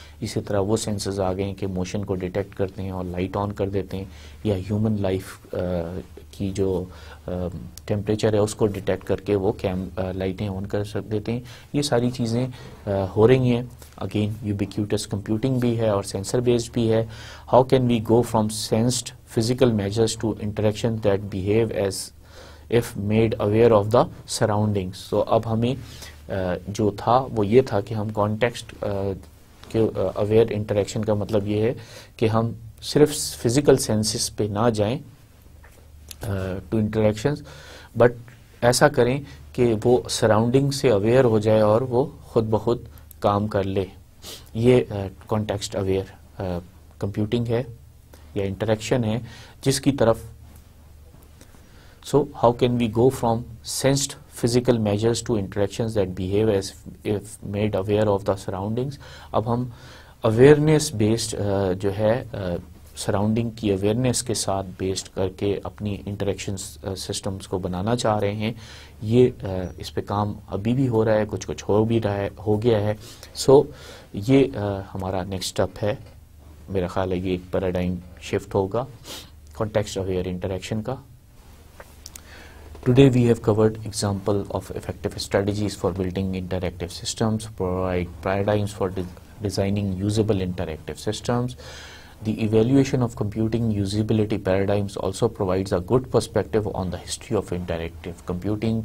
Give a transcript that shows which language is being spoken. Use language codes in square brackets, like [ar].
[ur] اسی طرح وہ سینسز آ گئے ہیں کہ موشن کو ڈیٹیکٹ کرتے ہیں اور لائٹ آن کر دیتے ہیں، یا ہیومن لائف کی جو ٹیمپریچر ہے اس کو ڈیٹیکٹ کر کے وہ لائٹیں آن کر دیتے ہیں. یہ ساری چیزیں ہو رہی ہیں. اگین یوبیکیوٹس کمپیوٹنگ بھی ہے اور سینسر بیسڈ بھی ہے. [en] How can we go from sensed physical measures to interaction that behave as if made aware of the surroundings. [ur] So اب ہمیں جو تھا وہ یہ تھا کہ ہم context کے aware interaction کا مطلب یہ ہے کہ ہم صرف physical senses پہ نہ جائیں [en] to interactions، [ur] but ایسا کریں کہ وہ surrounding سے aware ہو جائے اور وہ خود بخود کام کر لے. یہ context aware computing ہے یا انٹریکشن ہے جس کی طرف. [en] So how can we go from sensed physical measures to interactions that behave as if made aware of the surroundings. [ur] اب ہم اویئرنیس بیسڈ جو ہے سراؤنڈنگ کی اویئرنیس کے ساتھ بیسڈ کر کے اپنی انٹریکشن سسٹمز کو بنانا چاہ رہے ہیں. یہ اس پہ کام ابھی بھی ہو رہا ہے، کچھ کچھ ہو بھی رہا ہے، ہو گیا ہے. سو یہ ہمارا نیکسٹ اسٹیپ ہے. میرا خیال ہے یہ ایک پیراڈائم شفٹ ہوگا کانٹیکسٹ اویئر انٹریکشن کا. [en] Today we have covered example of effective strategies for building interactive systems, provide paradigms for designing usable interactive systems. The evaluation of computing usability paradigms also provides a good perspective on the history of interactive computing.